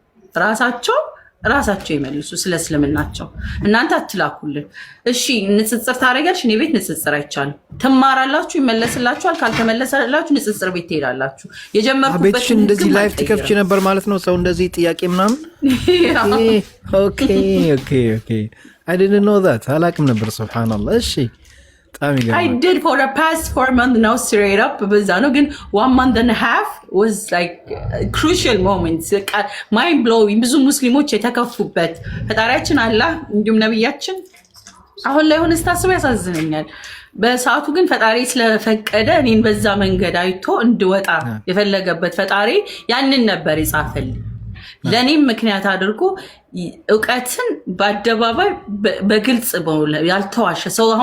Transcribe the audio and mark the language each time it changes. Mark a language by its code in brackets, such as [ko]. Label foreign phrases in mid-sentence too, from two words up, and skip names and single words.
[am] ራሳቸው ይመልሱ ስለ እስልምናቸው። እናንተ አትላኩልን። እሺ ንጽጽር ታደርጊያለሽ፣ እኔ ቤት ንጽጽር አይቻልም። ትማራላችሁ፣ ይመለስላችኋል። ካልተመለሰላችሁ ንጽጽር ቤት ትሄዳላችሁ። የጀመርኩበት ቤትሽን እንደዚህ ላይቭ ትከፍቺ ነበር ማለት ነው። ሰው እንደዚህ ጥያቄ ምናምን ኦኬ [en] I didn't know that. [am] አላቅም ነበር። ሱብሃንአላህ። እሺ [en] I did for the past 4 months now straight up [am] በዛ ነው። [en] ግን 1 month and a half was like crucial moments, mind blowing። [am] ብዙ ሙስሊሞች የተከፉበት ፈጣሪያችን አላህ እንዲሁም ነብያችን አሁን ላይ ሆነ ስታስብ ያሳዝነኛል። በሰዓቱ ግን ፈጣሪ ስለፈቀደ እኔን በዛ መንገድ አይቶ እንድወጣ የፈለገበት ፈጣሪ ያንን ነበር የጻፈልኝ። ለኔም ምክንያት አድርጎ እውቀትን በአደባባይ በግልጽ ያልተዋሸ ሰው አሁን